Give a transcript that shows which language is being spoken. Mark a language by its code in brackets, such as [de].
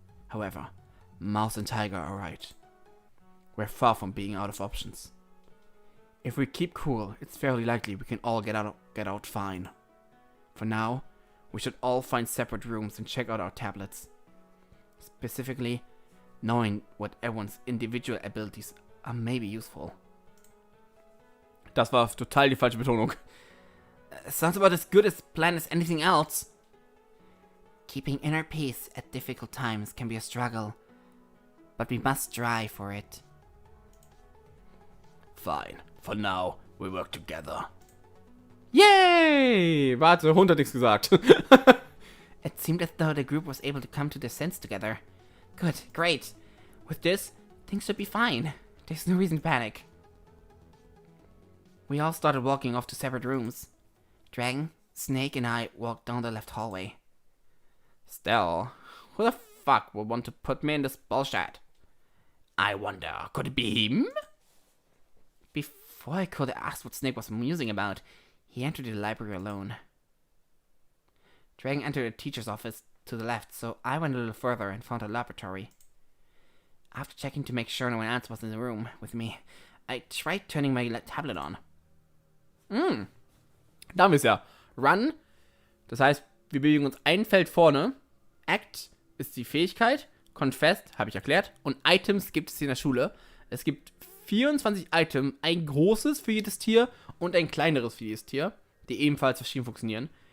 [en] However, Mouse and Tiger are right. We're far from being out of options. If we keep cool, it's fairly likely we can all get out fine. For now, we should all find separate rooms and check out our tablets. Specifically, knowing what everyone's individual abilities maybe useful. [de] Das war total die falsche Betonung. [en] Sounds about as good as plan as anything else. Keeping inner peace at difficult times can be a struggle, but we must strive for it. Fine. For now, we work together. Yay! [de] Warte, Hund hat nichts gesagt. [en] It seemed as though the group was able to come to their sense together. Good, great. With this, things should be fine. There's no reason to panic. We all started walking off to separate rooms. Dragon, Snake, and I walked down the left hallway. Still, who the fuck would want to put me in this bullshit? I wonder, could it be him? Before I could ask what Snake was musing about, he entered the library alone. Dragon entered the teacher's office to the left, so I went a little further and found a laboratory. After checking to make sure no one else was in the room with me, I tried turning my tablet on. [de] Da haben wir es ja. Run, das heißt, wir bewegen uns ein Feld vorne. Act ist die Fähigkeit. Confess, habe ich erklärt. Und Items gibt es hier in der Schule. Es gibt 24 Items, ein großes für jedes Tier und ein kleineres für jedes Tier, die ebenfalls verschieden funktionieren.